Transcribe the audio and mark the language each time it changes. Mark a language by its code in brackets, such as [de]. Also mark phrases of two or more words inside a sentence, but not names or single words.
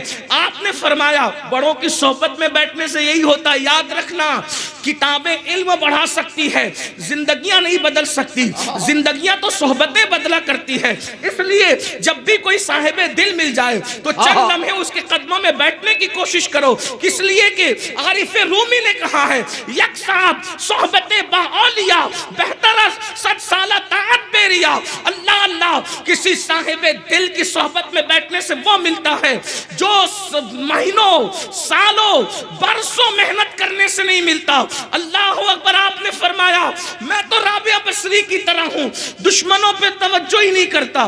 [ur] آپ نے فرمایا بڑوں کی صحبت میں بیٹھنے سے یہی ہوتا ہے, یاد رکھنا کتابیں علم بڑھا سکتی ہے, زندگیاں نہیں بدل سکتی, زندگیاں تو صحبتیں بدلا کرتی ہے. اس لیے جب بھی کوئی صاحب دل مل جائے تو چند لمحے اس کے قدموں میں بیٹھنے کی کوشش کرو, اس لیے کہ عارف رومی نے کہا ہے [fa] یک صاحب صحبت با اولیاء بہتر سچ سالہ طاعت بیریا. [ur] اللہ اللہ کسی صاحب دل کی صحبت میں بیٹھنے سے وہ ملتا ہے جو مہینوں سالوں برسوں محنت کرنے سے نہیں ملتا. [ar] اللہ اکبر. [ur] آپ نے فرمایا میں تو رابعہ بصری کی طرح ہوں, دشمنوں پہ توجہ ہی نہیں کرتا.